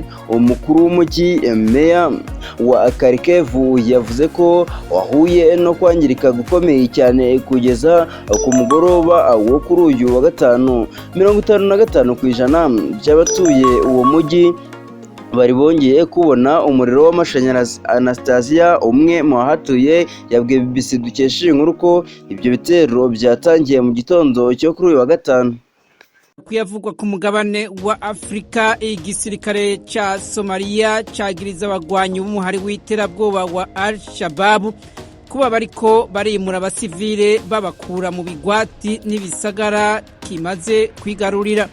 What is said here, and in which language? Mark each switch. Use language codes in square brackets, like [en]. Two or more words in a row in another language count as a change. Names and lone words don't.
[rw] Umukuru w'umujyi meya wa Kiev yavuze ko wahuye no kwangirika gukomeye cyane kugeza ku mugoroba wo kuri uyu wa gatanu. 55% by'abatuye uwo mujyi bari bongeye kubona umuriro w'amashanyarazi. Anastasia, umwe mu bahatuye, yabwiye BBC dukesha inkuru ko ibyo bitero byatangiye mu gitondo cyo kuri uyu wa gatanu. [rn] Kuyavugwa ku mugabane wa Afrika, igisirikare cha Somalia cagiriza abagwanyi b'umuhari w'iterabwoba wa Al-Shabaab kuba bariko barimura abasivile babakura mu bigwati n'ibisagara kimaze kwigarurira.